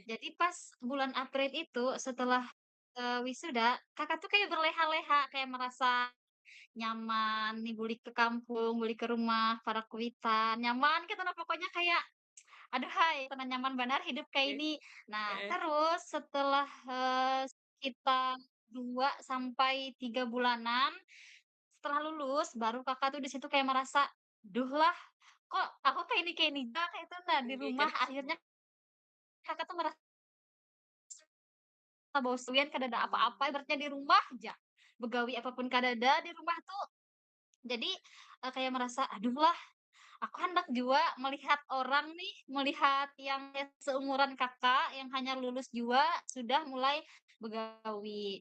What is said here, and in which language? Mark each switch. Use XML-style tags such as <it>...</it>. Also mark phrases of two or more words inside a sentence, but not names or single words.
<id>jadi pas bulan April itu setelah, wisuda, Kakak tuh kayak berleha-leha, kayak merasa nyaman nih balik ke kampung, balik ke rumah, para kuitan, nyaman gitu nah pokoknya kayak, "Aduhai cenah nyaman benar hidup kayak Oke. ini." Nah, Heeh. terus setelah, sekitar 2 sampai 3 bulanan setelah lulus, baru Kakak tuh di situ kayak merasa, "Duh lah, kok aku kayak ini juga," kayak itu. Nah, di Inggi. rumah akhirnya Kakak tuh merasa bosen, kadada apa-apa, ibaratnya di rumah aja.</id> <bjn>Begawi apapun kadada di rumah tuh. Jadi, kayak merasa, "Aduh lah, aku hendak jua melihat orang nih, melihat yang seumuran Kakak, yang hanya lulus jua sudah mulai begawi."</bjn>